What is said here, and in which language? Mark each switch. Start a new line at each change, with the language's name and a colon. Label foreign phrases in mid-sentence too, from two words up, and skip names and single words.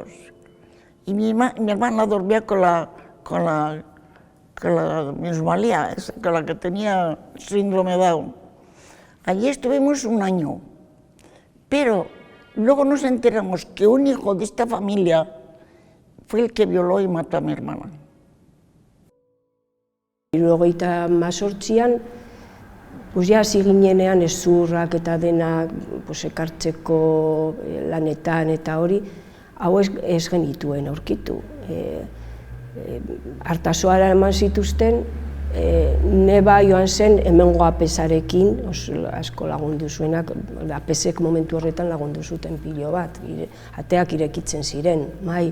Spanish: Y mi hermana dormía con la minusvalía, con la que tenía síndrome de Down. Allí estuvimos un año, pero luego nos enteramos que un hijo de esta familia fue el que violó y mató a mi hermana.
Basque: Hirurogeita hemezortzian, pues ja hasi ginenean hezurrak eta denak pues, ekartzeko lanetan eta hori, hau ez genituen aurkitu. Artasoara eman zituzten, neba joan zen hemengo apesarekin, asko lagundu zuenak, apesek momentu horretan lagundu zuten pilo bat, ateak irekitzen ziren, mai.